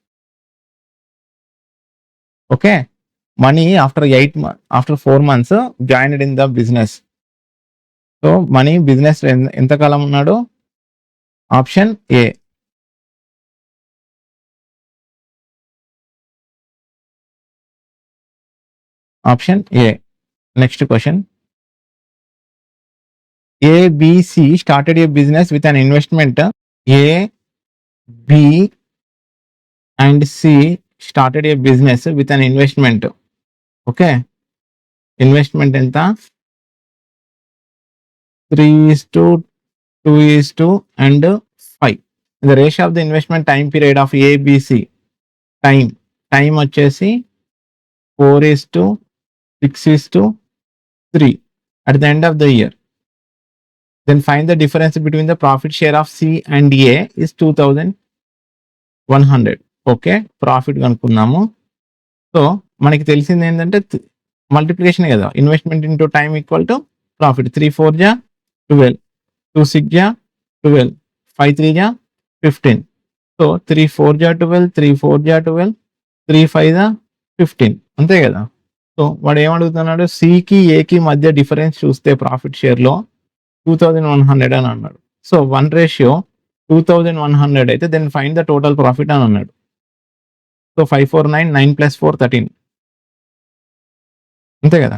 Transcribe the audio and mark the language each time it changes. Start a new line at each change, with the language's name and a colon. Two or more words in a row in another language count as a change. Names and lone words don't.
English: Okay, Mani after 4 months joined in the business.
Telugu: సో మనీ బిజినెస్ ఎంతకాలం ఉన్నాడు, ఆప్షన్ ఏ.
English: Option A. Next question. A, B, C started a business with an investment. A, B and C started a business with an investment. Okay. Investment ఎంత, 3:2 and 5. The ratio of the investment time period of A, B, C. Time వచ్చేసి 4:6:3 at the end of the year. Then find the difference between the profit share of C and A is 2100.
Telugu: ఓకే, ప్రాఫిట్ కనుక్కున్నాము. సో మనకి తెలిసింది ఏంటంటే మల్టిప్లికేషన్ కదా,
English: investment into time equal to profit.
Telugu: 3 4 జా 12, 2 6 జా 12, 5 3 జా 15. సో 3 4 జా 12, 3 4 జా 12, 3 5 జా 15, అంతే కదా. సో వాడు ఏమడుగుతున్నాడు, సికి ఏకి మధ్య డిఫరెన్స్ చూస్తే ప్రాఫిట్ షేర్లో 2100 అని అన్నాడు. సో 1:2100 అయితే
English: then find the total profit
Telugu: అని అన్నాడు. సో 549, 9 + 4 13, అంతే కదా.